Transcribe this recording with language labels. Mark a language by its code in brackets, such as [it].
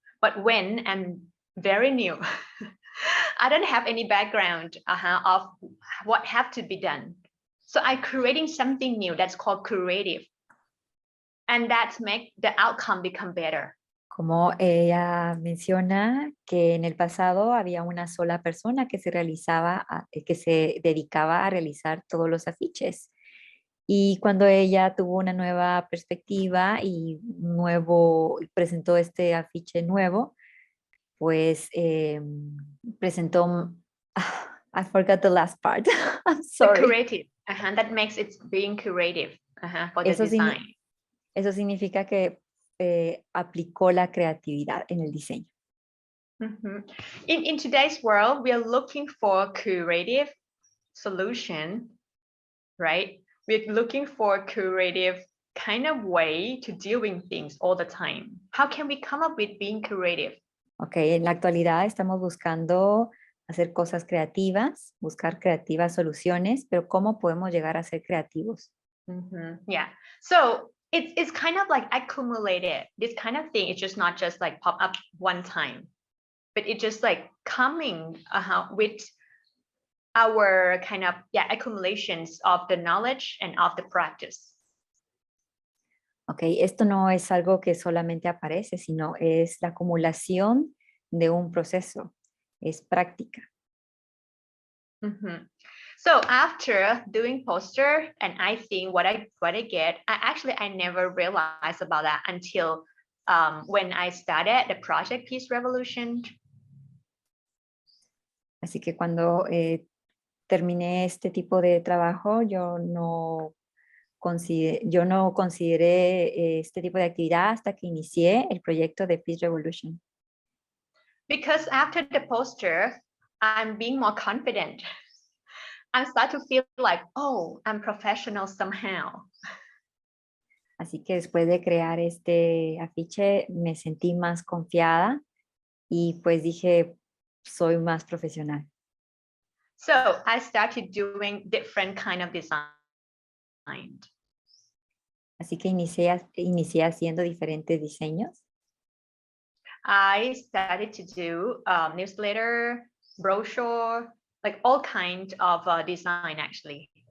[en] But when I'm very new, I don't have any background of what have to be done. So I'm creating something new that's called creative. And that's make the outcome become better. [es] Como ella menciona que en el pasado había una sola persona que que se dedicaba a realizar todos los afiches. Y cuando ella tuvo una nueva perspectiva y presentó este afiche nuevo, pues presentó, [en] I forgot the last part, I'm The sorry. creative. That makes it being creative for the [es] Eso, [en] design. [es] eso significa que aplicó la creatividad en el diseño. Mhm. [en] In today's world, we are looking for creative solution, right? We're looking for creative kind of way to doing things all the time. How can we come up with being creative? [es] Ok, en la actualidad estamos buscando hacer cosas creativas, buscar creativas soluciones, pero ¿cómo podemos llegar a ser creativos? [en] Yeah. So it's kind of like accumulated. This kind of thing, it's just not just like pop up one time, but it's just like coming with our kind of accumulations of the knowledge and of the practice. [es] Ok, esto no es algo que solamente aparece, sino es la acumulación de un proceso, es práctica. [en] So after doing poster, and I think what I get, I never realized about that until when I started the project Peace Revolution. [es] Así que cuando terminé este tipo de trabajo, yo no consideré este tipo de actividad hasta que inicié el proyecto de Peace Revolution. [en] Because after the poster, I'm being more confident. I start to feel like, oh, I'm professional somehow. [es] Así que después de crear este afiche me sentí más confiada y pues dije, soy más profesional. [en] So I started doing different kind of design. [es] Así que inicié haciendo diferentes diseños. [en] I started to do newsletter, brochure, like all kinds of design actually.